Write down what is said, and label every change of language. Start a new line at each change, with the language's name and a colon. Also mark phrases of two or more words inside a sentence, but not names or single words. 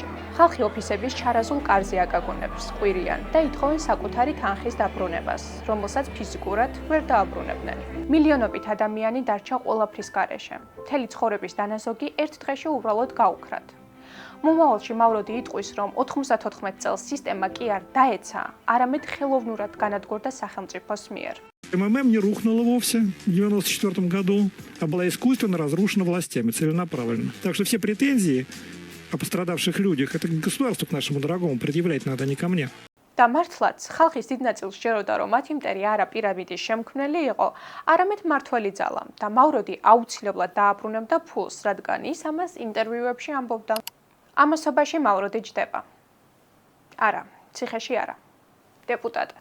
Georgian: ხალხი ოფისების ჩარაზულ კარზე აკაკუნებს, ყვირიან და ითხოვენ საკუთარი თანხის დაბრუნებას, რომელსაც ფიზიკურად ვერ დააბრუნებდნენ. მილიონობით ადამიანი დარჩა ყველაფრის გარეშე. მთელი ცხოვრების დანაზოგი ერთ დღეში უბრალოდ გაუქრათ. მომავალში მავროდი იტყვის, რომ 94 წელს სისტემა კი არ დაეცა, არამედ ხელოვნურად განადგურდა სახელმწიფოს მიერ.
Russian: МММ не рухнула вовсе в 1994 году, а была искусственно разрушена властями целенаправленно. Так что все претензии о пострадавших людях это к государству, к нашему дорогому, предъявлять надо, не ко мне.
Georgian: და მართლაც, ხალხის დიდ ნაწილს სჯეროდა, რომ მათი მტერი არა პირამიდის შემქმნელი იყო, არამედ მართველი ძალა და მავროდი აუცილებლად დააბრუნებდა ფულს, რადგან ის ამას ინტერვიუებში ამბობდა. ამასობაში მავროდი ჯდება. არა, ციხეში არა. დეპუტატად.